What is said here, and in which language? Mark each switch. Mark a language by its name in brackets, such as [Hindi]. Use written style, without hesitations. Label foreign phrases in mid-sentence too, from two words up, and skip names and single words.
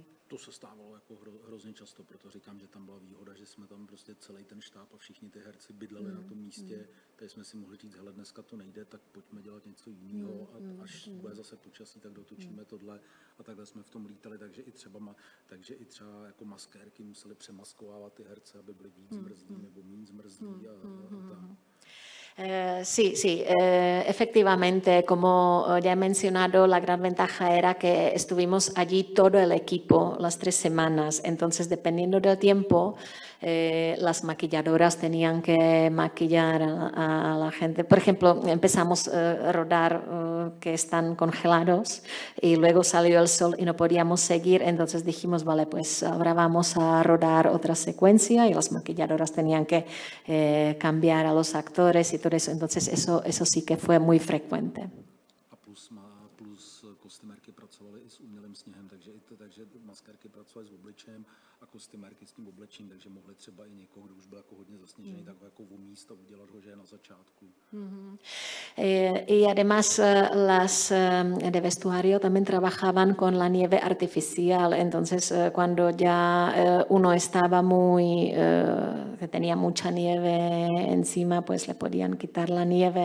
[Czech] To se stávalo jako hrozně často, proto říkám, že tam byla výhoda, že jsme tam prostě celý ten štáb a všichni ty herci bydleli na tom místě, takže jsme si mohli říct, hele, dneska to nejde, tak pojďme dělat něco jiného a až bude zase počasí, tak dotočíme tohle a takhle jsme v tom lítali, takže i třeba jako maskérky museli přemaskovávat ty herce, aby byli víc zmrzlí nebo méně zmrzlí a tak. [Spanish] Sí, efectivamente, como ya he mencionado, la gran ventaja era que estuvimos allí todo el equipo las 3 semanas, entonces dependiendo del tiempo, las maquilladoras tenían que maquillar a la gente. Por ejemplo, empezamos a rodar que están congelados y luego salió el sol y no podíamos seguir, entonces dijimos, vale, pues ahora vamos a rodar otra secuencia y las maquilladoras tenían que cambiar a los actores y todo eso, entonces eso sí que fue muy frecuente. [Czech] A plus kostymérky pracovaly i s umělým sněhem, takže maskérky pracovaly s obličejem a kostymérky s tím oblečím, takže mohli třeba i někoho, kdo už byl jako hodně zasněžený, tak jako umíst a udělat ho, že je na začátku. [Spanish] Y además las de vestuario también trabajaban con la nieve artificial, entonces cuando ya uno estaba que tenía mucha nieve encima, pues le podían quitar la nieve.